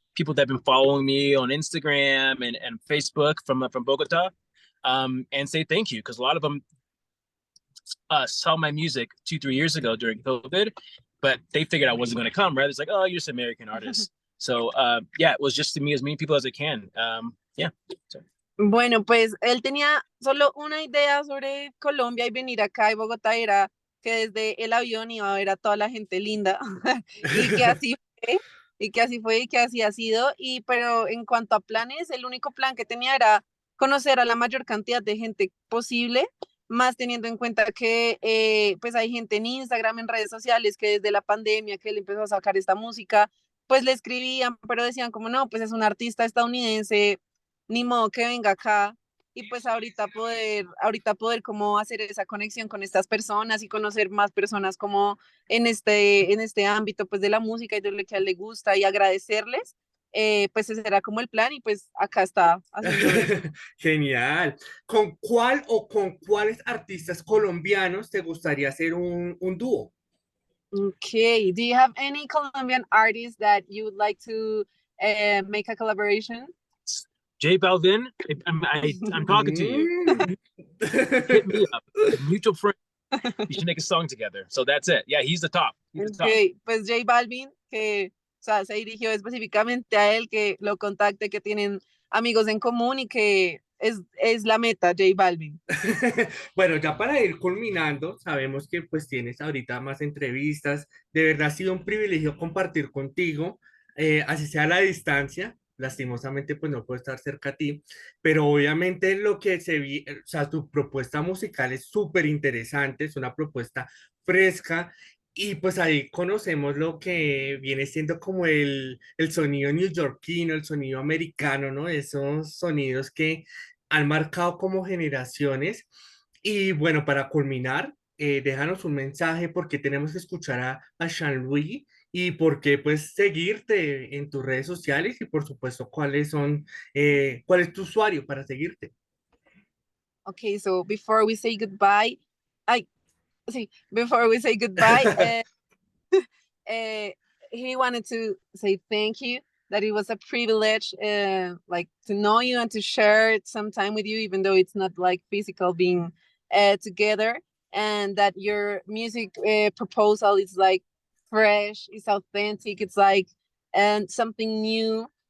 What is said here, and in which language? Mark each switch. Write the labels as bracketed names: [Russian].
[English] People that have been following me on Instagram and Facebook from Bogota, and say thank you, because a lot of them saw my music 2-3 years ago during COVID, but they figured I wasn't going to come. Right? It's like, oh, you're just an American artist. So yeah, it was just to meet as many people as I can. Yeah. So. [Spanish] Bueno, pues él tenía solo una idea sobre Colombia y venir acá y Bogotá era que desde el avión iba a ver a toda la gente linda y que así fue, y que así fue y que así ha sido. Y pero en cuanto a planes, el único plan que tenía era conocer a la mayor cantidad de gente posible, más teniendo en cuenta que pues hay gente en Instagram, en redes sociales, que desde la pandemia que él empezó a sacar esta música, pues le escribían, pero decían como no, pues es un artista estadounidense, ni modo que venga acá y pues ahorita poder como hacer esa conexión con estas personas y conocer más personas como en este ámbito pues de la música y de lo que a él le gusta y agradecerles, pues ese era como el plan y pues acá está haciendo eso. Genial. ¿Con cuál o con cuáles artistas colombianos te gustaría hacer un dúo? [English] Okay, do you have any Colombian artists that you would like to make a collaboration? J Balvin, I'm talking to you. Mm. Hit me up. Mutual friend. You should make a song together. So that's it. Yeah, he's the top. He's the top. [Spanish] Okay, pues J Balvin, que o sea, se dirigió específicamente a él, que lo contacte, que tienen amigos en común y que es la meta, J Balvin. Bueno, ya para ir culminando, sabemos que pues tienes ahorita más entrevistas. De verdad ha sido un privilegio compartir contigo, así sea a la distancia. Lastimosamente pues no puedo estar cerca a ti, pero obviamente lo que o sea, tu propuesta musical es súper interesante, es una propuesta fresca y pues ahí conocemos lo que viene siendo como el sonido neoyorquino, el sonido americano, ¿no? Esos sonidos que han marcado como generaciones. Y bueno, para culminar, déjanos un mensaje porque tenemos que escuchar a Seanloui y por qué pues seguirte en tus redes sociales y por supuesto cuál es tu usuario para seguirte. [English] Okay, so before we say goodbye, I see, before we say goodbye, uh, he wanted to say thank you, that it was a privilege like to know you and to share some time with you, even though it's not like physical being together, and that your music proposal is like fresh, it's authentic, it's like and something new.